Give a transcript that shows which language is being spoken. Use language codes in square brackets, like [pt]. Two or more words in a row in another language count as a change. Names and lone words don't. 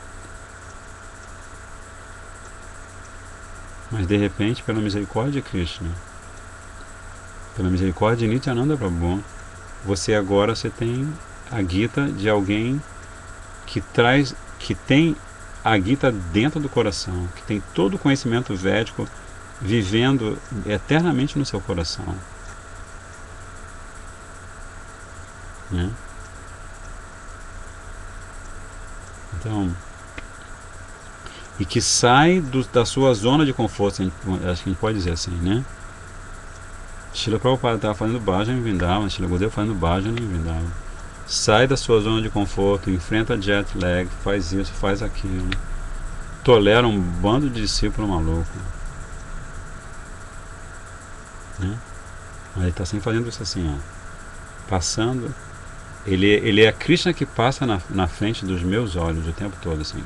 [pt] Mas de repente, pela misericórdia de Krishna, pela misericórdia de Nityananda Prabhu, você tem a Gita de alguém que tem a Gita dentro do coração, que tem todo o conhecimento védico vivendo eternamente no seu coração, né? Então, e que sai da sua zona de conforto, acho que a gente pode dizer assim, né? Srila Prabhupada estava fazendo bhajan em Vrindavan, Srila Gurudeva fazendo bhajan em Vrindavan. Sai da sua zona de conforto, enfrenta [en] jet lag, [pt] faz isso, faz aquilo, tolera um bando de discípulos maluco, né? Mas ele está sempre fazendo isso assim, ó, passando. Ele é Krishna que passa na frente dos meus olhos o tempo todo, assim.